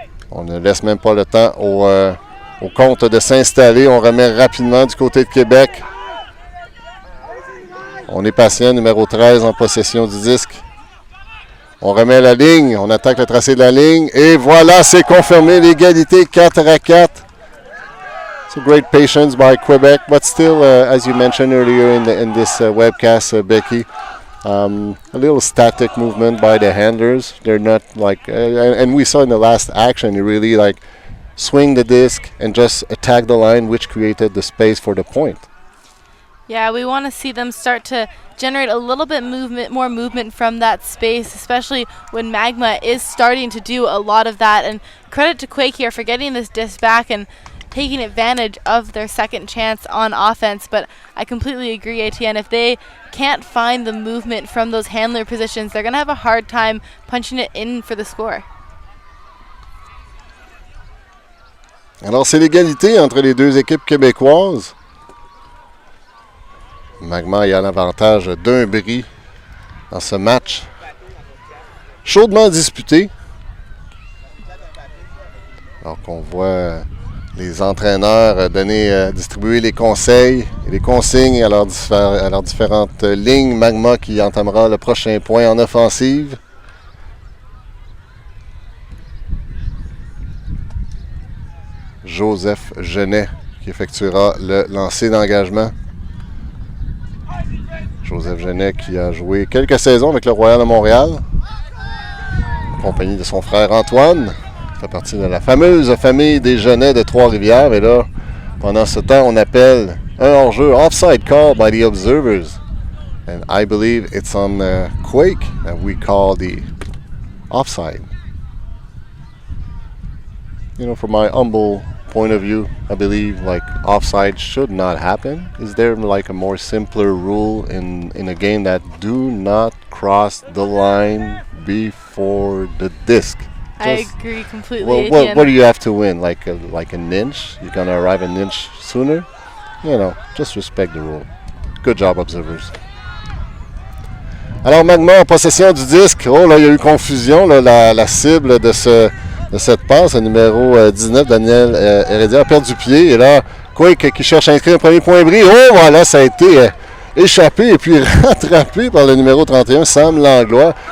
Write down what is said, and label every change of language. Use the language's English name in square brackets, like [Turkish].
[French] On ne laisse même pas le temps au compte de s'installer. On remet rapidement du côté de Québec. On est patient, numéro 13 en possession du disque. On remet la ligne, on attaque le tracé de la ligne. Et voilà, c'est confirmé, l'égalité 4-4. [English] So great patience by Quebec, but still, as you mentioned earlier in this webcast, Becky, a little static movement by the handlers. They're not like, and we saw in the last action, you really like swing the disc and just attack the line, which created the space for the point. Yeah, we want to see them start to generate a little bit more movement from that space, especially when Magma is starting to do a lot of that. And credit to Quake here for getting this disc back and taking advantage of their second chance on offense. But I completely agree, Etienne, if they can't find the movement from those handler positions, they're going to have a hard time punching it in for the score. [French] Alors, c'est l'égalité entre les deux équipes québécoises. Magma est en avantage d'un bris dans ce match. Chaudement disputé. Alors qu'on voit les entraîneurs distribuer les conseils et les consignes à leurs différentes lignes. Magma qui entamera le prochain point en offensive. Joseph Genet qui effectuera le lancer d'engagement. Joseph Genet qui a joué quelques saisons avec le Royal de Montréal, en compagnie de son frère Antoine. Il fait partie de la fameuse famille des Genets de Trois-Rivières. Et là, pendant ce temps, on appelle un hors-jeu [English] offside call by the observers. And I believe it's on Quake that we call the offside. You know, from my humble point of view, I believe like offside should not happen. Is there like a more simpler rule in a game that do not cross the line before the disc? I agree completely. What do you have to win? Like an inch? You're gonna arrive an inch sooner? You know, just respect the rule. Good job, observers. [French] Alors Magma en possession du disque. Oh là, il y a eu confusion. Là, la cible de cette passe, le numéro 19, Daniel Heredia, a perdu pied. Et là, Quake qui cherche à inscrire un premier point bris. Oh, voilà, ça a été échappé et puis rattrapé par le numéro 31, Sam Langlois.